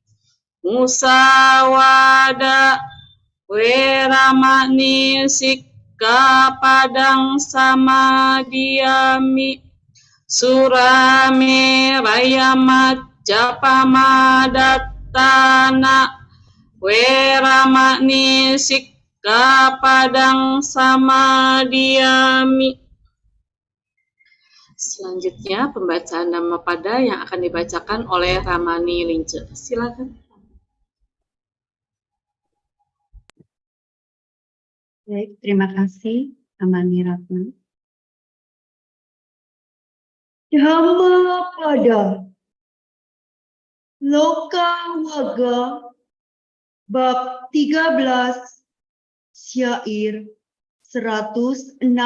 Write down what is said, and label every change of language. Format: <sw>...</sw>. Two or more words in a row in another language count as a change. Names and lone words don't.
<pi>Musawada Weramani Sikkapadang Samadiyami Surame Rayamajjapamadatana Weramani Sikkapadang Samadiyami.</pi> <id>Selanjutnya pembacaan Dhammapada yang akan dibacakan oleh Ramani Lince. Silakan. Baik, terima kasih Amani Ratna. Dhammapada Loka Waga Bab 13 Syair 168</id>